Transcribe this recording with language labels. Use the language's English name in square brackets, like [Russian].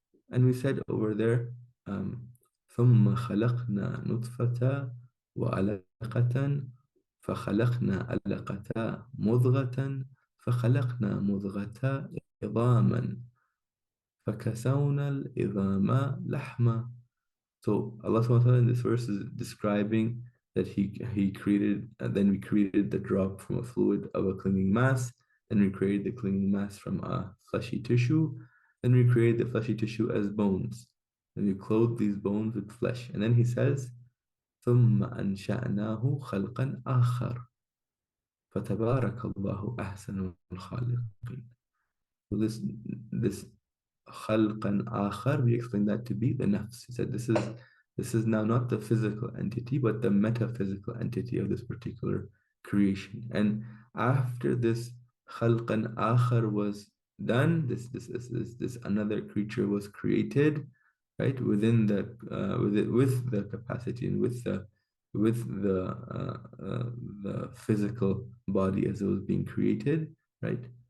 [English] And we said over there, [Arabic] ثم خلقنا نطفة وعلقة فخلقنا علقة مضغة فخلقنا مضغة عظاما فكسونا العظام لحما. [English] So Allah subhanahu wa ta'ala in this verse is describing that he created, then we created the drop from a fluid of a clinging mass, then we created the clinging mass from a fleshy tissue, then we created the fleshy tissue as bones, and we clothed these bones with flesh. And then he says, [Arabic] ثم أنشأناه خلقا آخر فتبارك الله أحسن الخالقين. [English] So this [Arabic] خلقا آخر, [English] we explained that to be the nafs. He said this is now not the physical entity, but the metaphysical entity of this particular creation. And after this [Arabic] خلقا آخر [English] was done, this another creature was created, right, within the with the capacity and with the physical body as it was being created, right?